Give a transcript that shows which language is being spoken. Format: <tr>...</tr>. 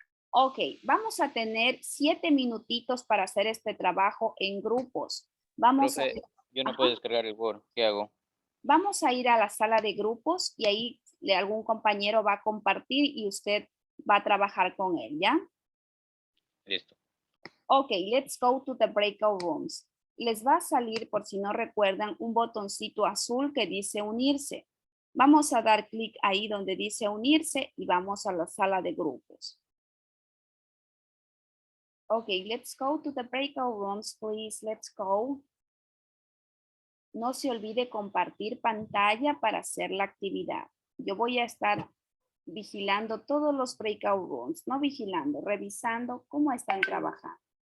<es>Ok, vamos a tener 7 minutitos para hacer este trabajo en grupos. Vamos Profe, yo no Ajá. puedo descargar el Word. ¿Qué hago? Vamos a ir a la sala de grupos y ahí algún compañero va a compartir y usted va a trabajar con él, ¿ya? Listo.</es> <en>Ok, let's go to the breakout rooms.</en> <es>Les va a salir, por si no recuerdan, un botoncito azul que dice unirse. Vamos a dar clic ahí donde dice unirse y vamos a la sala de grupos.</es> <en>Ok, let's go to the breakout rooms, please. Let's go.</en> <es>No se olvide compartir pantalla para hacer la actividad. Yo voy a estar vigilando todos los breakout rooms, no vigilando, revisando cómo están trabajando.</es>